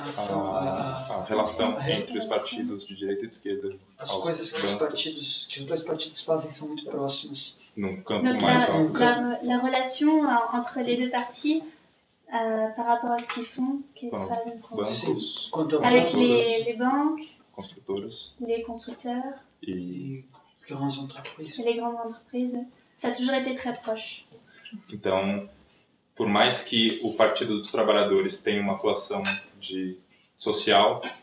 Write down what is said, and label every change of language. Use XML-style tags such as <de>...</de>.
<pt>A relação entre os partidos de direita e de esquerda. As coisas que os dois partidos fazem são muito próximas. Num campo</pt> <fr>Donc</fr> <pt>mais alto.</pt> <fr>la relation entre les deux partis par rapport à ce qu'ils font,</fr> <pt>Bancos,</pt> <fr>avec les banques,</fr> <pt>construtoras</pt> <fr>les constructeurs</fr> <pt>e</pt> <fr>grandes entreprises. et les grandes entreprises, ça a toujours été très proche.</fr> <pt>então, por mais que o Partido dos Trabalhadores tenha uma atuação social,</pt>